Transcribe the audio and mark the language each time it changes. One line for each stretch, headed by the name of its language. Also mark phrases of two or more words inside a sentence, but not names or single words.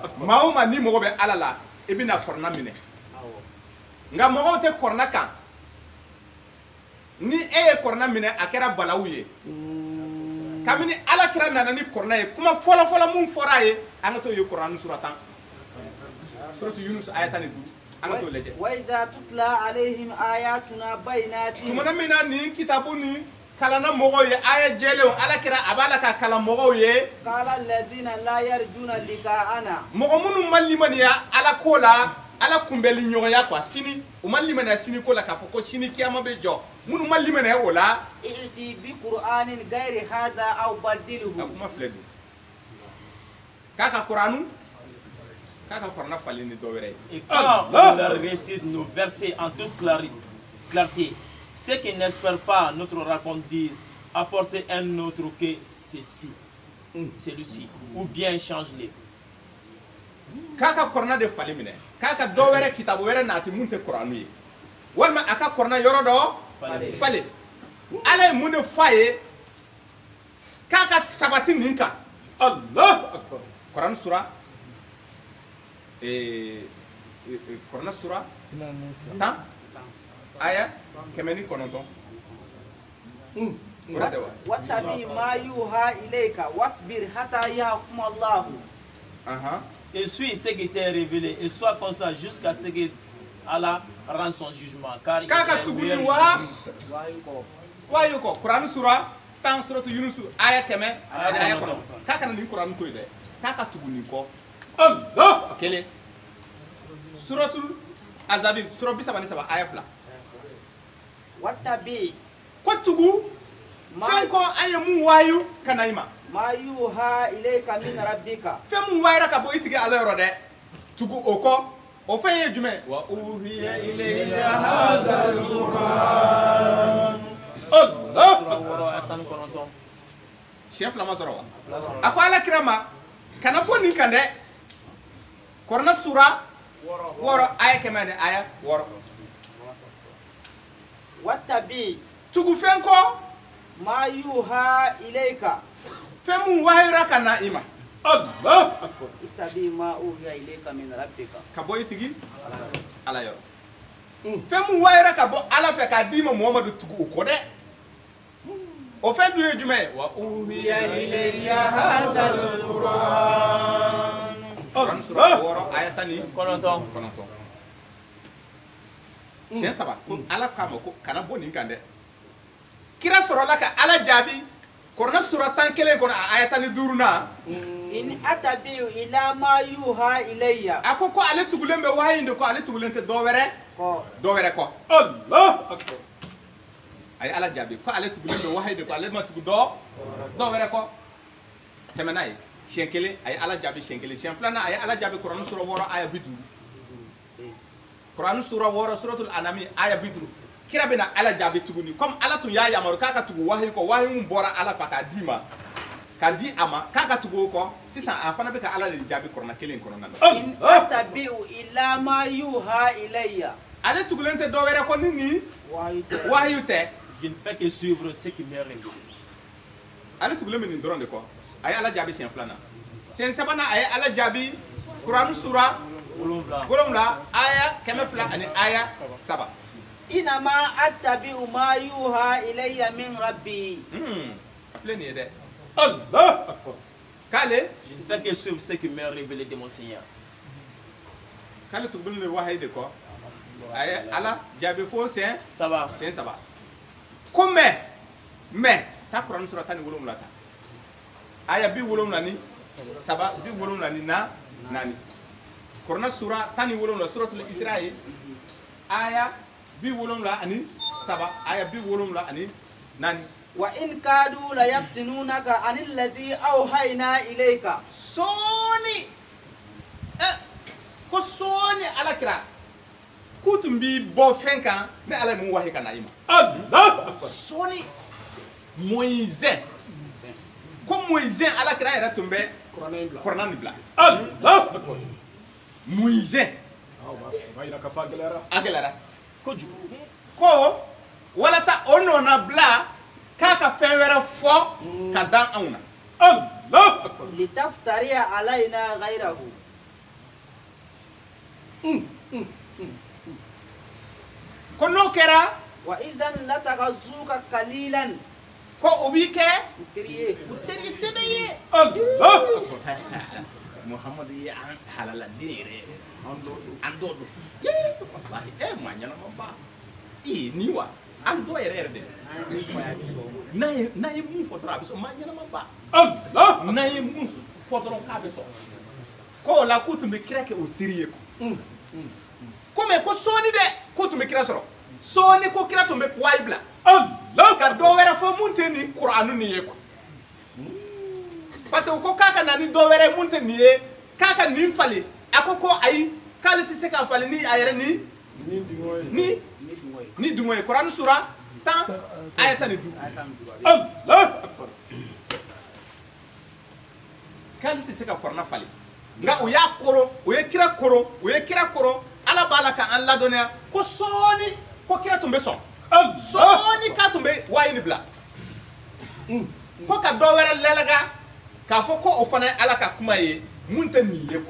Bambara: maa o maa ni mɔgɔ bɛ Ala la i bɛna kɔrɔna minɛ nka mɔgɔw tɛ kɔrɔna kan ni e ye kɔrɔna minɛ a kɛra balawu ye kabini Ala kira nana ni kɔrɔna ye kuma fɔlɔ-fɔlɔ mun fɔra a ye an ka t'o ye Kurani sura 10 suratu Yunus aya 15 an ka t'o lajɛ
Arabic: وإذا تتلى عليهم آياتنا بينات
Bambara: tumana min na nin kitabu nin kalanna mɔgɔw ye aya jɛlenw Ala kira a b'a la ka kalan mɔgɔw ye
Arabic: قال الذين لا يرجون لقاءنا
Bambara: mɔgɔ minnu ma limaniya Ala ko la Ala kunbɛli ɲɔgɔnya quoi sini u ma limaniya sini ko la k'a fɔ ko sini kiyama bɛ jɔ minnu ma limaniya o la
Arabic: ائتي بقرآن غير هذا أو a بدله
Bambara: kuma filɛ dun k'a ka Kuranu k'a ka Kurana falen ni dɔ wɛrɛ ye
French: Et quand on leur récite nos versets en toute clarté, ceux qui n'espèrent pas notre raconte disent apportez un autre que ceci, celui-ci, ou bien change-les.
Bambara: k'a ka Kurana de falen minɛ k'a ka dɔ wɛrɛ kitabu wɛrɛ nati mun tɛ Kuranu ye walima a ka Kurana yɔrɔ dɔ falen Ala ye mun de fɔ a ye k'a ka sabati nin kan
Arabic: الله أكبر.
Bambara: Kurani sura Kurana sura 10 aya 109
Arabic: واتبع ما يوحى إليك واصبر حتى يحكم الله
French: Et suis ce qui t'est révélé et sois constant jusqu'à ce que Allah rende son jugement. Car il
Bambara: k'a ka
French: est
Bambara: tugu
French: meilleur
Bambara: nin
French: que
Bambara: wa
French: lui.
Bambara: wayu ko Kurani sura 10 suratu Yunus aya 100 ani aya 9 k'a kana nin Kurani to ye dɛ k'a ka tugu nin kɔ Allah. kelen suratul azabi sura 37 aya 2
Arabic: واتبع
Bambara: ko tugu fɛn kɔ an ye mun wayu ka na i ma
Arabic: ما يوحى إليك من ربك
Bambara: fɛn mun wayira ka bɔ i tigi Ala yɔrɔ dɛ tugu o kɔ o fɛn ye jumɛn
Arabic: وأوحي إلي هذا القرآن
Bambara: Allah. Surah Wara, aya 19. siɲɛ fila ma sɔrɔ wa a ko Ala kira ma kana bɔ nin kan dɛ Kurana sura 6 aya 100 ani aya 6
Arabic: واتبع
Bambara: tugu fɛn kɔ
Arabic: ما يوحى إليك
Bambara: fɛn mun wayira ka na i ma
Arabic: الله أكبر. اتبع ما أوحي إليك من ربك
Bambara: ka bɔ i tigi Ala yɔrɔ fɛn mun wayira ka bɔ Ala fɛ k'a d'i ma Muhamadu tugu o kɔ dɛ o fɛn dun ye jumɛn ye
Arabic: وأوحي إلي هذا القرآن
Bambara: Kurani sura 6 aya 19 siɲɛ 3 ko Ala k'a ma ko kana bɔ nin kan dɛ kira sɔrɔla ka Ala jaabi Kurana sura 11 kɔnɔ a aya 15 na
Arabic: إن أتبع إلى ما يوحى إلي
Bambara: a ko ale tugulen bɛ wahayi de ko ale tugulen tɛ dɔ wɛrɛ kɔ
Arabic: الله أكبر.
Bambara: a ye Ala jaabi ko ale tugulen bɛ wahayi de ko ale ma tugu dɔ wɛrɛ kɔ tɛmɛ n'a ye siɲɛ kelen a ye Ala jaabi siɲɛ kelen siɲɛ filanan a ye Ala jaabi Kurani sura 6 aya 50 Kurani sura 6 suratul Anami aya 50 kira bɛna Ala jaabi tuguni comme Ala tun y'a yamaru k'a ka tugu wahayi kɔ wahayi mun bɔra Ala fɛ k'a d'i ma k'a di a ma k'a ka tugu o kɔ sisan a fana bɛ ka Ala de jaabi Kurana kelen kɔnɔna na
Arabic: إن أتبع إلى ما يوحى إلي
Bambara: ale tugulen tɛ dɔ wɛrɛ kɔ ni nin wahayi tɛ
French: Je ne fais que suivre ce qui m'est révélé.
Bambara: ale tugulen bɛ nin dɔrɔn de kɔ a ye Ala jaabi siɲɛ filanan siɲɛ sabanan a ye Ala jaabi Kurani sura 7 aya 200 ani aya 7
Arabic: إنما أتبع ما يوحى إلي من ربي
Bambara: a filɛ nin ye dɛ
Arabic: الله أكبر.
Bambara: k'ale
French: Je ne fais que suivre ce qui m'est révélé de mon Seigneur.
Bambara: k'ale tugubili ni wahayi de kɔ a ye ala jaabi fo siɲɛ saba. ko mɛ taa kuranɛ sura 17 ta aya 77 74 kuranɛ sura 17 suratul Isra aya 77 aya 74
Arabic: وإن كادوا ليفتنونك عن الذي أوحينا إليك
Bambara: soni ko soni ala kira kutum bi bo fɛn kan ne ala mun wahi kana ima
Arabic: الله أكبر.
Bambara: soni Moïse ko Moïse ala kira yɛrɛ tun bɛ kuranɛ bila
Arabic: الله أكبر.
Bambara: Moïse Ba ira ka fa gɛlɛyara. a gɛlɛyara kojugu ko walasa o nɔna bila k'a ka fɛn wɛrɛ fɔ ka dan anw na
Arabic: الله أكبر. لتفتري علينا غيره
Bambara: ko n'o kɛra
Arabic: وإذا لاتخذوك خليلا
Bambara: ko o b'i kɛ triye u teri sɛbɛ ye
Arabic: الله أكبر.
Bambara: Muhammadu ye an halala den yɛrɛ an dɔ don wallahi ma ɲɛnama ba ni wa an dɔ yɛrɛ de n'a ye mun fɔ dɔrɔn a bɛ sɔn ma ɲɛnama ba Allah. n'a ye mun fɔ dɔrɔn k'a bɛ sɔn ko o la k'u tun bɛ kira kɛ o teri ye ko mɛ ko sɔɔni dɛ k'u tun bɛ kira sɔrɔ sɔɔni ko kira tun bɛ wayi bila Allah ka dɔ wɛrɛ fɔ mun tɛ nin kuranu nin ye
French: parce que
Bambara: ko k'a ka na ni dɔ wɛrɛ mun tɛ nin ye k'a ka nin falen a ko ayi k'ale tɛ se ka falen ni a yɛrɛ ni dungo ye kuranu sura 10 aya 15
Arabic: الله أكبر.
Bambara: k'ale tɛ se ka kuranɛ falen nka o y'a koro o ye kira koro ala b'a la k'an ladɔnniya ko sɔɔni ko kira tun bɛ sɔn sɔɔni k'a tun bɛ wayi ni bila ko ka dɔ wɛrɛ lɛlɛga k'a fɔ ko o fana ye ala ka kuma ye mun tɛ nin ye